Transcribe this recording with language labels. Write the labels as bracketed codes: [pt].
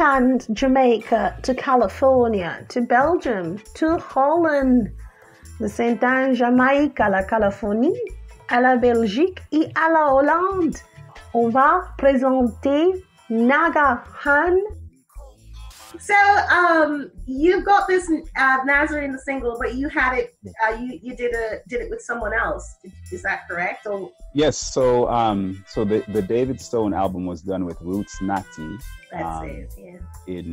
[en] Anne, Jamaica to California to Belgium to Holland. De St. [fr] Anne, Jamaïque à la Californie, à la Belgique et à la Hollande. On va présenter Naga Han. [en] So, you've got this Nazarene single, but you had it. You did it with someone else. Is that correct? Or Yes. So, the David Stone album was done with Roots Natty. that's it. Yeah.